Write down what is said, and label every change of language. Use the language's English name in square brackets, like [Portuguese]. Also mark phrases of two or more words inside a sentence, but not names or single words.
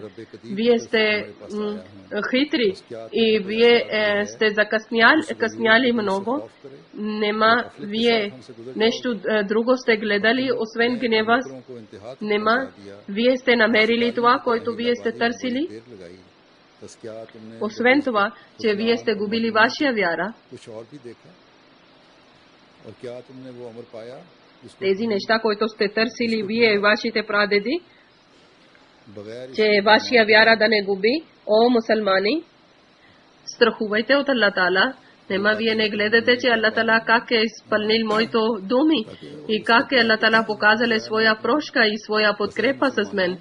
[Bulgarian] Вие сте хитри и вие сте закъсняли много. Нема вие нещо друго сте гледали, освен гнева? Нема вие сте намерили това, което вие сте търсили? [Urdu] تسکیات تم نے [Bulgarian] Освен това, че вие сте губили вашия вяра, [Urdu] کچھ اور بھی دیکھا اور کیا تم نے وہ امر پایا جس کو [Bulgarian] тези неща, които сте търсили вие и вашите прадеди, बगैर че вашия вяра да не губи. О, мусулмани, страхувайте от Аллах Таала. Нема вие не гледате, че Аллах Таала как е изпълнил моите думи и как е Аллах Таала показал своя прошка и своя подкрепа с мен.